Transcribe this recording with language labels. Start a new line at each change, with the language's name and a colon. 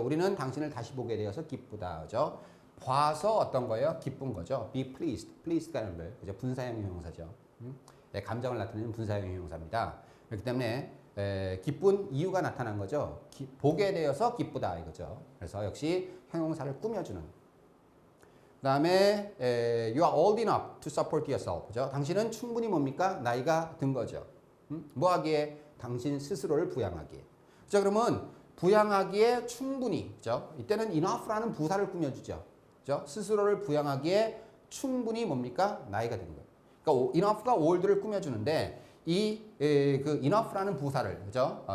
Korean: 우리는 당신을 다시 보게 되어서 기쁘다, 그죠? 봐서 어떤 거예요? 기쁜 거죠. be pleased. pleased가 여러분들 그죠? 분사형 형용사죠. 감정을 나타내는 분사형 형용사입니다. 그렇기 때문에 기쁜 이유가 나타난 거죠. 보게 되어서 기쁘다 이거죠. 그래서 역시 형용사를 꾸며주는. 그 다음에
English: you are old enough to support yourself.
Korean: 그죠? 당신은 충분히 뭡니까? 나이가 든 거죠. 뭐 하기에? 당신 스스로를 부양하기에. 자, 그러면 부양하기에 충분히. 그죠? 이때는 enough라는 부사를 꾸며주죠. 그죠? 스스로를 부양하기에 충분히 뭡니까? 나이가 된 거예요. 그러니까 enough가 old를 꾸며주는데 그 enough라는 부사를 그죠?